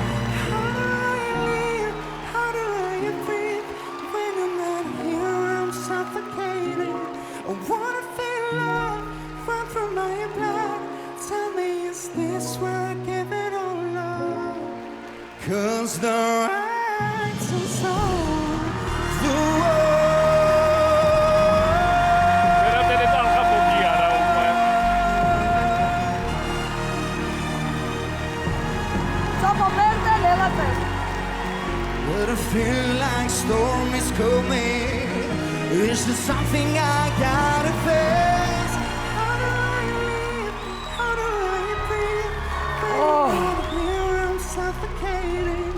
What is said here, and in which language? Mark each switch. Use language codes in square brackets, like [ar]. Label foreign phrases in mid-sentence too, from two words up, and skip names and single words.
[en] How do I breathe when I'm not here? I'm suffocating. I wanna feel love run from my blood. Tell me, is this where I give it all up? 'Cause the rights and soul, the [ka] ვერაფერი დალხაფობი არა უკვე. სოფო მერდა ლელაძე. [en] But I feel like storm is coming. Is there something I gotta face? How do I live? How do I breathe? When I'm here, I'm suffocating.